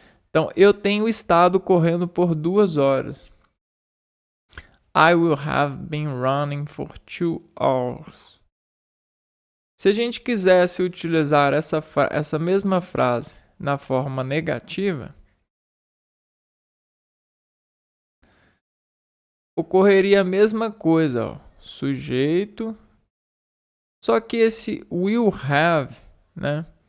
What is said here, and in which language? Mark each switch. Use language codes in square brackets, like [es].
[pt] Então, eu tenho estado correndo por 2 horas. [en] I will have been running for 2 hours. [pt] Se a gente quisesse utilizar essa mesma frase na forma negativa, ocorreria a mesma coisa, ó. Sujeito. Só que esse [en] will have, [pt] né?